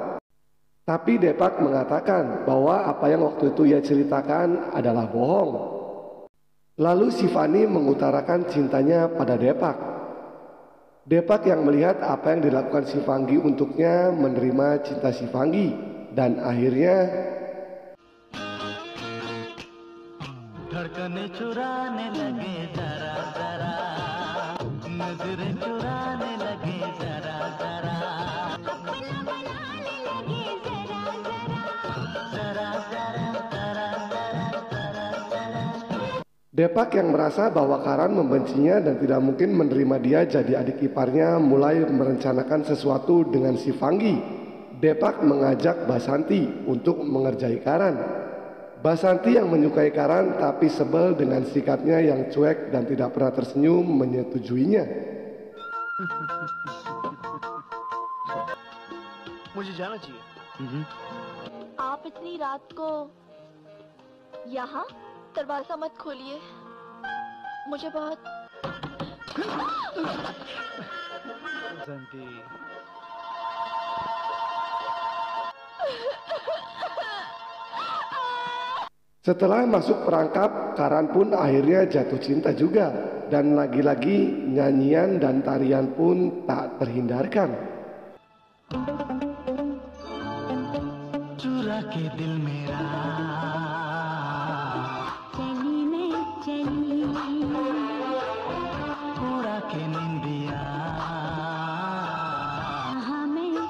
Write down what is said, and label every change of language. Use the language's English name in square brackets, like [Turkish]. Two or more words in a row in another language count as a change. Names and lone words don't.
[Indonesian] Tapi Depak mengatakan bahwa apa yang waktu itu ia ceritakan adalah bohong. Lalu si Fani mengutarakan cintanya pada Depak. Depak yang melihat apa yang dilakukan si Fanggi untuknya menerima cinta si Fanggi. Dan akhirnya [Hindi] धड़कने चुराने लगे जरा जरा, नजरें चुराने लगे जरा जरा, अपना बनाने लगे जरा जरा जरा जरा जरा जरा जरा। [Indonesian] Depak yang merasa bahwa Karan membencinya dan tidak mungkin menerima dia jadi adik iparnya mulai merencanakan sesuatu dengan si Fanggi. Depak mengajak Basanti untuk mengerjai Karan. Basanti yang menyukai Karan tapi sebel dengan sikapnya yang cuek dan tidak pernah tersenyum menyetujuinya. [Hindi] मुझे जाना चाहिए। आप इतनी रात को यहाँ दरवाजा मत खोलिए, मुझे बहुत बसंती, [Indonesian] Setelah masuk perangkap, Karan pun akhirnya jatuh cinta juga. Dan lagi-lagi nyanyian dan tarian pun tak terhindarkan. [Hindi] चुरा के दिल मेरा चली मैं चली उड़ा के निंदिया, कहाँ